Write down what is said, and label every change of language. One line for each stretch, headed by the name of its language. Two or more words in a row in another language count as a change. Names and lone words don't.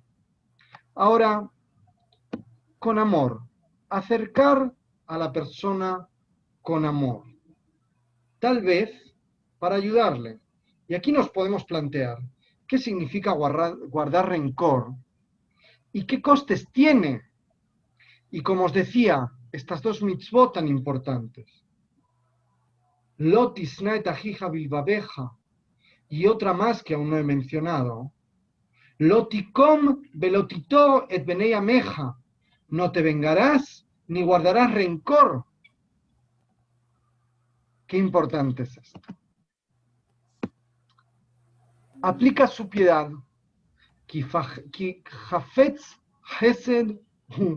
Spanish: Ahora, con amor, acercar a la persona con amor, tal vez para ayudarle. Y aquí nos podemos plantear qué significa guardar rencor y qué costes tiene. Y como os decía, estas dos mitzvot tan importantes.
Hebrew: לא תשנא את אחיך בלבבך,
Spanish: y otra más que aún no he mencionado.
Hebrew: לא תקום ולא תטור את בני עמך,
Spanish: no te vengarás ni guardarás rencor. Qué importante es esto. Aplica su piedad.
Hebrew: כי חפץ חסד הוא.